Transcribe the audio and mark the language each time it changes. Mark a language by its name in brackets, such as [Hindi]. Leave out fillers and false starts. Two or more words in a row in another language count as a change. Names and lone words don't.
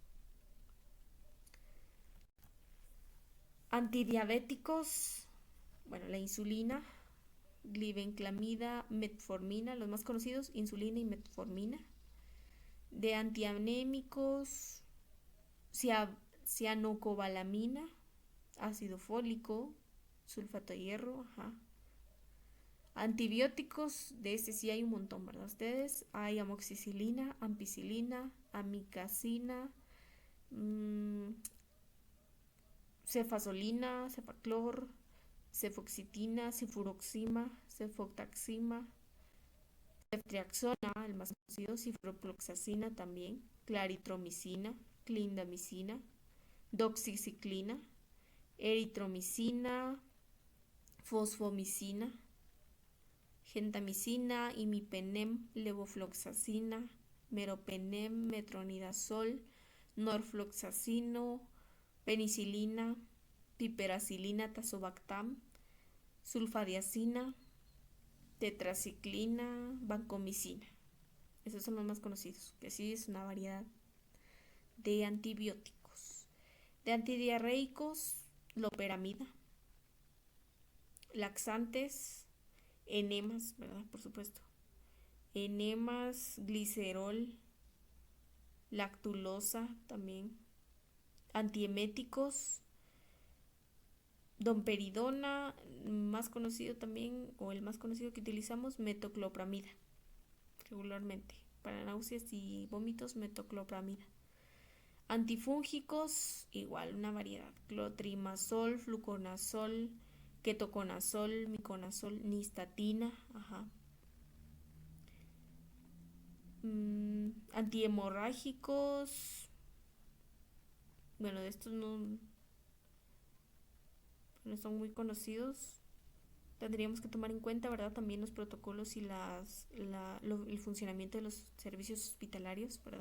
[Spanish] Antidiabéticos, bueno, la insulina, glibenclamida, metformina, los más conocidos, insulina y metformina. De antianémicos, cianocobalamina, ácido fólico, sulfato de hierro, ajá. Antibióticos, de este sí hay un montón, ¿verdad? Ustedes, hay amoxicilina, ampicilina, amicacina, mmm, cefazolina, cefaclor, cefoxitina, cifuroxima, cefotaxima, ceftriaxona, el más conocido, ciprofloxacina también, claritromicina, clindamicina, doxiciclina, eritromicina, fosfomicina, gentamicina, imipenem, levofloxacina, meropenem, metronidazol, norfloxacino, penicilina, piperacilina, tazobactam, sulfadiazina, tetraciclina, vancomicina. Esos son los más conocidos, que sí es una variedad de antibióticos. De antidiarreicos, loperamida, laxantes, enemas, ¿verdad? Por supuesto. Enemas, glicerol, lactulosa también, antieméticos, domperidona, más conocido también, o el más conocido que utilizamos, metoclopramida, regularmente. Para náuseas y vómitos, metoclopramida. Antifúngicos, igual una variedad, clotrimazol, fluconazol, ketoconazol, miconazol, nistatina, ajá. Antihemorrágicos, bueno, de estos no son muy conocidos. Tendríamos que tomar en cuenta, ¿verdad? También los protocolos y el funcionamiento de los servicios hospitalarios, ¿verdad?